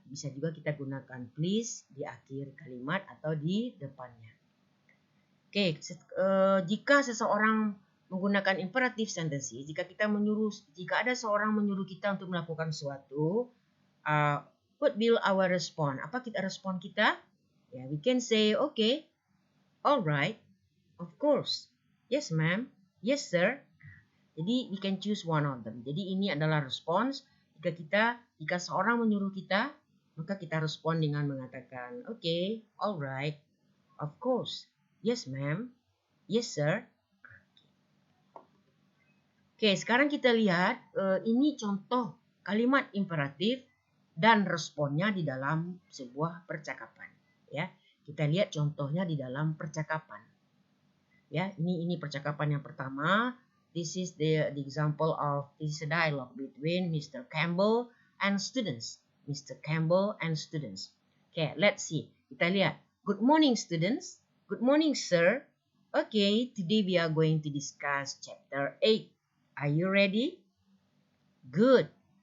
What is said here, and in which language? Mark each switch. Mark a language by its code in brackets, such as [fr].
[id] Bisa juga kita gunakan please di akhir kalimat atau di depannya. Oke, jika seseorang menggunakan imperative sentences, jika ada seorang menyuruh kita untuk melakukan sesuatu, [en] what will our respond? [id] Apa respon kita? [en] Ya, we can say, okay, all right, of course, yes ma'am, yes sir. Jadi we can choose one of them. [id] Jadi ini adalah respons. Jika seorang menyuruh kita, maka kita respon dengan mengatakan, [en] okay, all right, of course, yes ma'am, yes sir. [id] Oke, sekarang kita lihat ini contoh kalimat imperatif dan responnya di dalam sebuah percakapan. Ya, kita lihat contohnya di dalam percakapan. Ya, ini percakapan yang pertama. [en] This is the example of this dialogue between Mr. Campbell and students. Mr. Campbell and students. Okay, let's see. [id] Kita lihat. [en] Good morning, students. Good morning, sir. Okay, today we are going to discuss chapter 8. Are you ready? Good.